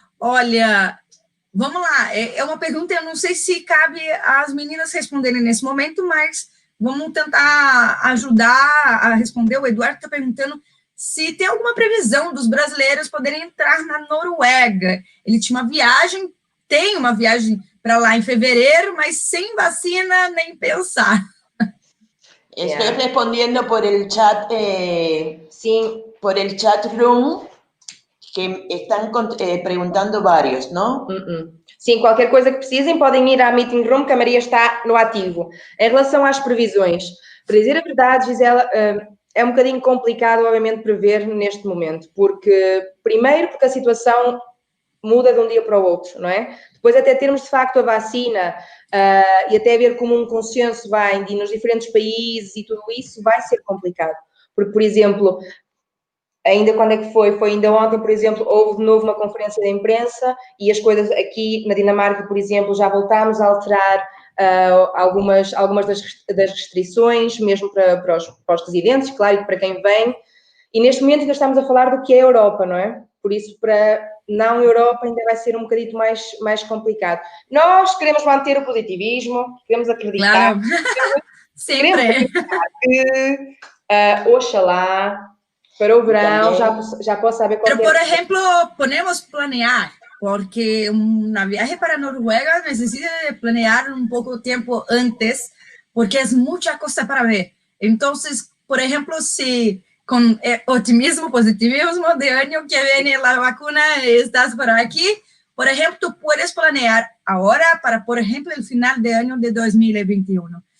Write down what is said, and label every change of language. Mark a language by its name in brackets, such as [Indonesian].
[Portuguese] Olha, vamos lá. É uma pergunta, eu não sei se cabe às meninas responderem nesse momento, mas vamos tentar ajudar a responder. O Eduardo está perguntando se tem alguma previsão dos brasileiros poderem entrar na Noruega. Ele tinha tem uma viagem para lá em fevereiro, mas sem vacina nem pensar. [Spanish] Estoy respondiendo por el chat, sí, por el chat room, que están preguntando varios, ¿no? [Portuguese] Sim, qualquer coisa que precisem, podem ir à meeting room, que a Maria está no ativo. Em relação às previsões, para dizer a verdade, Gisela, é um bocadinho complicado, obviamente, prever neste momento, porque a situação muda de um dia para o outro, não é? Depois até termos, de facto, a vacina e até haver como um consenso nos diferentes países e tudo isso, vai ser complicado. Porque, por exemplo, ainda quando é que foi? Foi ainda ontem, por exemplo, houve de novo uma conferência de imprensa e as coisas aqui na Dinamarca, por exemplo, já voltámos a alterar algumas das restrições, mesmo para os residentes, claro, e para quem vem. E neste momento ainda estamos a falar do que é a Europa, não é? Por isso, para não Europa, ainda vai ser um bocadinho mais complicado. Nós queremos manter o positivismo, queremos acreditar. Claro. Sempre. Queremos acreditar que, oxalá, para o verão já possa haver qualquer... [Spanish] Pero, por ejemplo, podemos planear, porque una viaje para Noruega necesita planear un poco de tiempo antes, porque es mucha cosa para ver. Entonces, por ejemplo, si con optimismo, positivismo de año que viene la vacuna estás por aquí, por ejemplo, tú puedes planear ahora para, por ejemplo, el final de año de 2021.